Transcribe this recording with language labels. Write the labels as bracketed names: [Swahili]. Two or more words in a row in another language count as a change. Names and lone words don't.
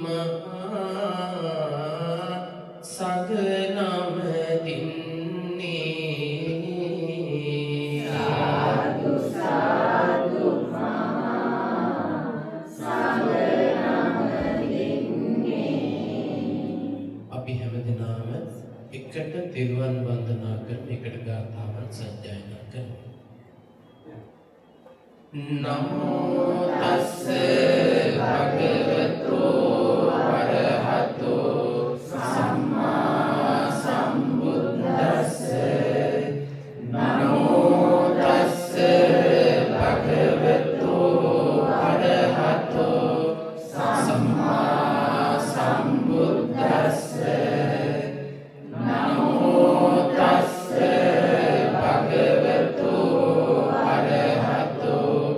[Sinhala] මහා සගනම දින්නේ අපි හැමදෙනාම එකට තෙරුවන් වන්දනා කරන එකට ගාථාවන් සජ්ජායනා කරමු. [Pali] නමෝ තස්ස භගවතෝ අරහතෝ සම්මා සම්බුද්දස්ස නමෝ තස්ස භගවතෝ අරහතෝ සම්මා සම්බුද්දස්ස නමෝ තස්ස භගවතෝ අරහතෝ